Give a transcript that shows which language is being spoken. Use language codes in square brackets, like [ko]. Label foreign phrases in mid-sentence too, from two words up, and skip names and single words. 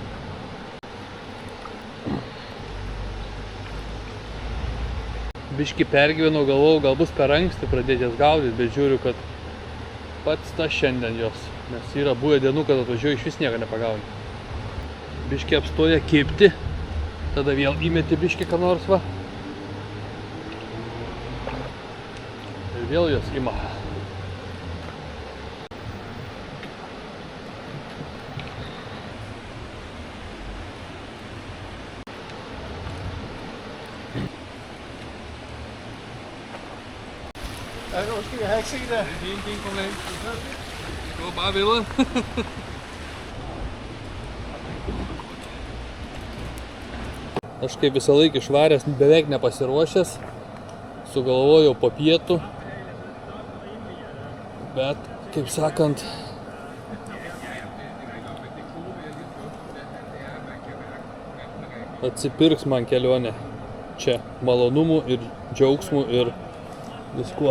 [lt] Biškį pergyvenau, galvojau, gal bus per anksti pradėti jas gaudyti, bet žiūriu, kad pats tas šiandien jos, nes yra buvę dienų, kad atvažiuoju iš vis nieko nepagauni. Biškį apstoja kibti, tada vėl įmeti biškį ką nors va. Ir vėl jos ima. [da] Undskyld, jeg har ikke set det. Det er ingen problem. Det går bare videre. [lt] Aš kaip visą laiką išvaręs, beveik nepasiruošęs, sugalvojau po pietų, bet, kaip sakant, atsipirks man kelionė čia malonumų ir džiaugsmų ir viskuo.